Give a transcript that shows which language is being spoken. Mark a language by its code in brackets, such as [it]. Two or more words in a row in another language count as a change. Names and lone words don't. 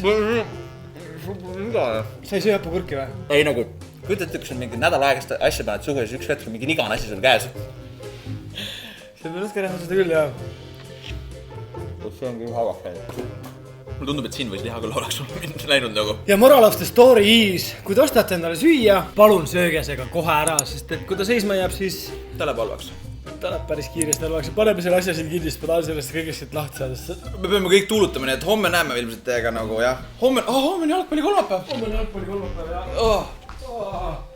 [et] Mida? Sa ei söö hapupurki või? Ei nagu, kujutate, kui sul mingi nädal aegast asja paned suhu ja siis üks hetk on mingi ligane asi sul käes. See peab natuke näha seda küll, jah. See on küll havak käinud. Mulle tundub, et siin võis lihaga oleks läinud nagu. [en] Ja moral of the story is, [et] kui te ostate endale süüa, palun sööge see ka kohe ära, sest et kui ta seisma jääb, siis ta läheb halvaks. Ta läheb päris kiiresti halvaks. Paneme selle asja siin kindlasti, ma tahan sellest kõigest siit lahti saada. Me peame kõik tuulutama, nii et homme näeme ilmselt teiega nagu, jah. Homme on jalgpalli kolmapäev. Homme on jalgpalli kolmapäev, jah.